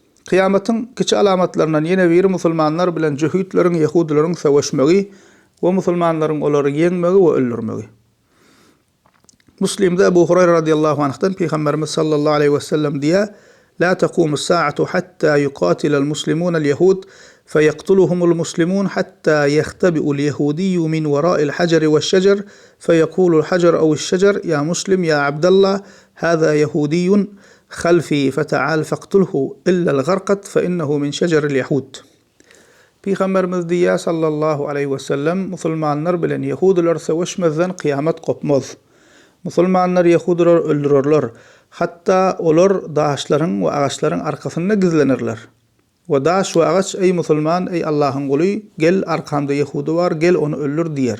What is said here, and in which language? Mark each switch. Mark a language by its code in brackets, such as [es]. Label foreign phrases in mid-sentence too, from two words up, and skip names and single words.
[tk] Kıyamatın kiçi alamatlarından yine biri musulmanlar bilen Cehütlerin, Yahudilerin savaşmagy we musulmanlaryň olary ýeňmegi we öldürmegi. [tr] Müslimde Ebu Hurayra radiyallahu anh'tan Peygamberimiz sallallahu aleyhi ve sellem diye [ar] لا تقوم الساعة حتى يقاتل المسلمون اليهود فيقتلهم المسلمون حتى يختبئ اليهودي من وراء الحجر والشجر فيقول الحجر أو الشجر يا مسلم يا عبد الله هذا يهودي خلفي فتعال فاقتله إلا الغرقد فإنه من شجر اليهود. [tr] Peygamberimiz diye [ar] صلى الله عليه وسلم [tr] musulmanlar bilen Yahudiler savaşmazdan kıyamet kopmaz. [tk] Musulmanlar Yahudiler öldürürler. Hatta olar daşlaryň we agaçlaryň arkasynda gizlenirler. We daş we agaç ey musulman ey Allahyň guly gel arkamda Yahudi bar gel onu öldür diýer.